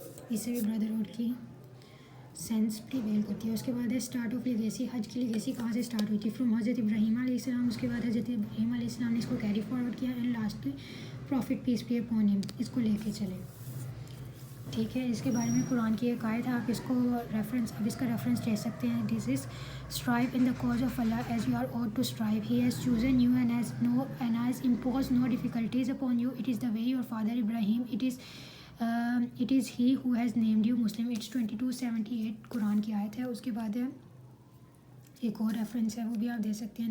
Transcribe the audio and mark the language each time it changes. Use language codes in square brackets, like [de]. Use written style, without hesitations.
[ur] اس سے بھی بردرہڈ کی سینس پریویل کرتی ہے. اس کے بعد ہے اسٹارٹ آف لیگیسی. حج کی لیگیسی کہاں سے اسٹارٹ ہوئی تھی؟ فرام حضرت ابراہیم علیہ السلام. اس کے بعد حضرت ابراہیم علیہ السلام نے اس کو کیری فارورڈ کیا [en] and lastly prophet peace be upon ہم [ur] اس کو لے کے چلے. ٹھیک ہے, اس کے بارے میں قرآن کی ایک آیت ہے, آپ اس کو اس کا ریفرنس لے سکتے ہیں. [en] This is strive in the cause of Allah as you are ought to strive. He has chosen you and has imposed no difficulties upon you. It is the way your father Ibrahim. It is he who has named you Muslim. [ur] It's 22:78 قرآن کی آیت ہے. اس کے بعد ایک اور reference ہے وہ بھی آپ دے سکتے ہیں.